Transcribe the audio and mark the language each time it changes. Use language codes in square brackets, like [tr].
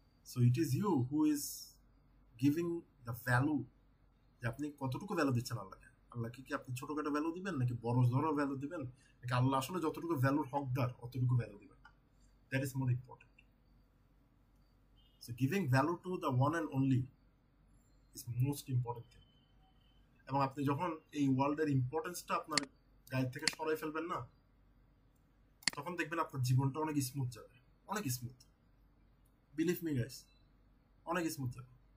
[en] So it is you who is giving the value, [bn] যে আপনি কতটুকু ভ্যালু দিচ্ছেন আল্লাহকে। আল্লাহকে কি আপনি ছোটখাটো ভ্যালু দিবেন, নাকি বড় ধরো ভ্যালু দিবেন, নাকি আল্লাহ আসলে যতটুকু ভ্যালুর হকদার অতটুকু ভ্যালু দিবেন? [en] That is more important. So giving value to the one and only is most important thing. [bn] এবং আপনি যখন এই ওয়ার্ল্ডের ইম্পর্টেন্সটা আপনার গায়ে থেকে সরাই ফেলবেন না, তখন দেখবেন আপনার জীবনটা অনেক স্মুথ যাবে, অনেক স্মুথ। [en] believe me guys, [bn] অনেক স্মুথ যাবে।